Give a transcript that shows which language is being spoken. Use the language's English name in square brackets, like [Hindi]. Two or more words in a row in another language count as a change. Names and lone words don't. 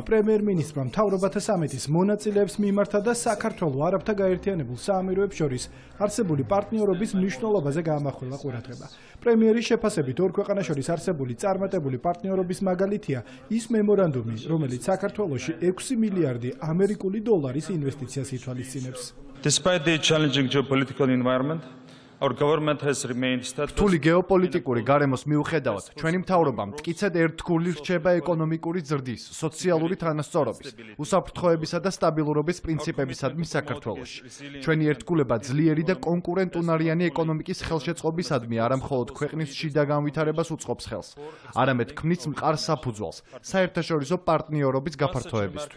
[Georgian] პრემიერ-მინისტრმა მთავრობათა სამიტის მონაწილეებს მიმართა და საქართველოს არაბთა გაერთიანებულ საამიროებს შორის არსებული პარტნიორობის მნიშვნელობაზე გაამახვილა ყურადღება. პრემიერის შეფასებით ორ ქვეყანას შორის არსებული წარმატებული პარტნიორობის მაგალითია ის მემორანდუმი, რომელიც საქართველოში 6 მილიარდი ამერიკული დოლარის ინვესტიციას ითვალისწინებს. [English] Despite the challenging geopolitical environment, our government has remained steadfast. [Georgian] რთული გეოპოლიტიკური გარემოს მიუხედავად, ჩვენი მთავრობა მტკიცედ ერთგული რჩება ეკონომიკური ზრდის, სოციალური თანასწორობის, უსაფრთხოებისა და სტაბილურობის პრინციპებისადმი საქართველოში. ჩვენი ერთგულება ძლიერი და კონკურენტუნარიანი ეკონომიკის ხელშეწყობისადმი არა მხოლოდ ქვეყნის შიდა განვითარებას უწყობს ხელს, არამედ ქმნის მყარ საფუძველს საერთაშორისო პარტნიორობის გაფართოებისთვის.